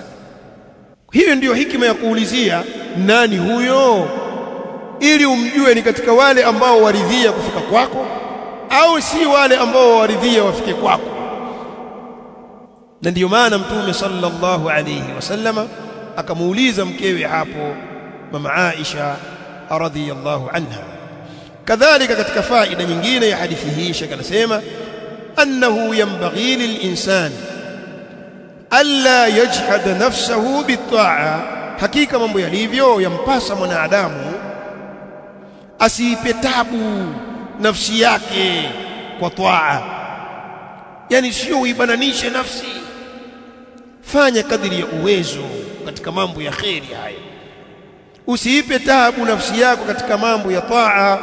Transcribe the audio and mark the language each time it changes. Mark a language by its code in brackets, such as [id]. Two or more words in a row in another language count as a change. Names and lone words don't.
[sw] Hiyo ndiyo hikima ya kuulizia nani huyo, ili umjue ni katika wale ambao waridhia kufika kwako au si wale ambao waridhia wafike kwako. Na ndiyo maana Mtume [ar] صلى الله عليه وسلم [sw] akamuuliza mkewe hapo mama Aisha [ar] رضي الله عنها. [sw] Kadhalika katika faida nyingine ya hadithi hii Sheikh anasema [ar] أنه ينبغي للإنسان ألا يجحد نفسه بالطاعة حقيقة [sw] mambo yalivyo yampasa mwanadamu asiipe tabu nafsi yake kwa taa, yani sio uibananishe nafsi, fanya kadiri ya uwezo katika mambo ya kheri haya, usiipe tabu nafsi yako katika mambo ya taa.